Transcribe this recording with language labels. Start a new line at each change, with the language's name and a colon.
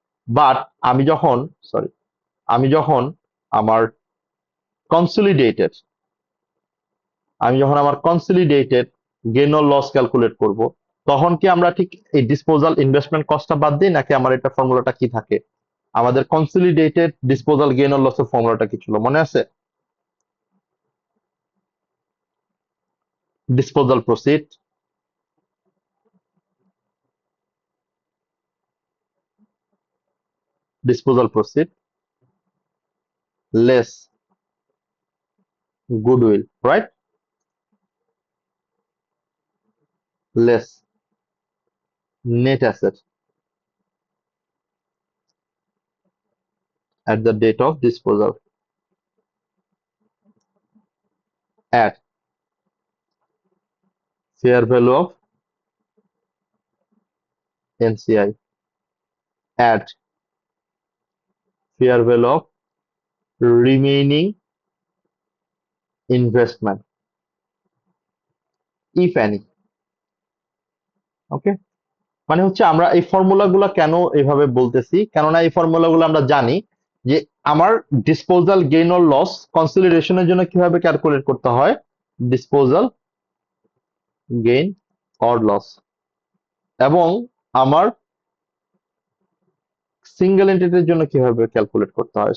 Bangla: But আমি যখন, sorry, আমি যখন আমার কনসলিডেটেড, আমি যখন আমার consolidated gain or loss calculate করব, তখন কি আমরা ঠিক এই ডিসপোজাল ইনভেস্টমেন্ট কস্টটা বাদ দিই, নাকি আমার এটা ফর্মুলাটা কি থাকে? আমাদের কনসলিডেটেড ডিসপোজাল গেইন অর লসের ফর্মুলাটা কি ছিল মনে আছে? Disposal proceed, disposal proceed less goodwill, right, less net asset
English: at the date of disposal, at fair value of NCI, at fair value of remaining investment, if any।
Bangla: ওকে, মানে হচ্ছে আমরা এই ফর্মুলাগুলো কেন এভাবে বলতেছি, কেননা এই ফর্মুলাগুলো আমরা জানি যে আমার ডিসপোজাল গেইন অর লস কনসিডারেশনের জন্য কিভাবে ক্যালকুলেট করতে হয়, ডিসপোজাল গেইন অর লস, এবং আমার সিঙ্গেল এন্টিটির জন্য কিভাবে ক্যালকুলেট করতে হয়।